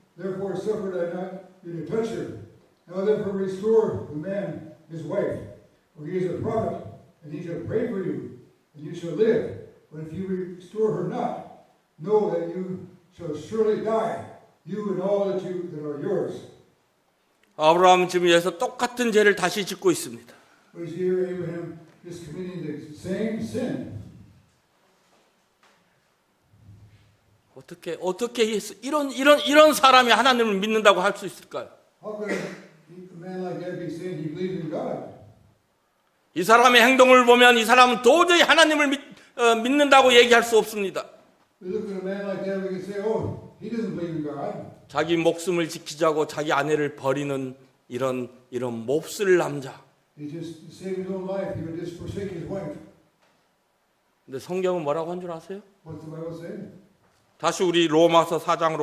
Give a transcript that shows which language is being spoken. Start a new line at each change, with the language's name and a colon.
English: Therefore suffered I not you to touch her. Now therefore restore the man his wife, for he is a prophet, and he shall pray for you, and you shall live. But if you restore her not, know that you shall surely die, you and all that are yours."
Korean: 아브라함은 지금 여기서 똑같은 죄를 다시 짓고 있습니다.
English: We see here Abraham is committing the same sin.
Korean: 어떻게 이런 사람이 하나님을 믿는다고 할 수 있을까요?
English: How could a man like that be saying he believes in God?
Korean: 이 사람의 행동을 보면 이 사람은 도저히 하나님을 믿는다고 얘기할 수 없습니다.
English: We look at a man like that, we can say, "Oh, he doesn't believe in God."
Korean: 자기 목숨을 지키자고 자기 아내를 버리는 이런 몹쓸 남자.
English: He just to save his own life, he would just forsake his wife.
Korean: 근데 성경은 뭐라고 한 줄 아세요?
English: What's the Bible say?
Korean: 다시 우리 로마서 4장으로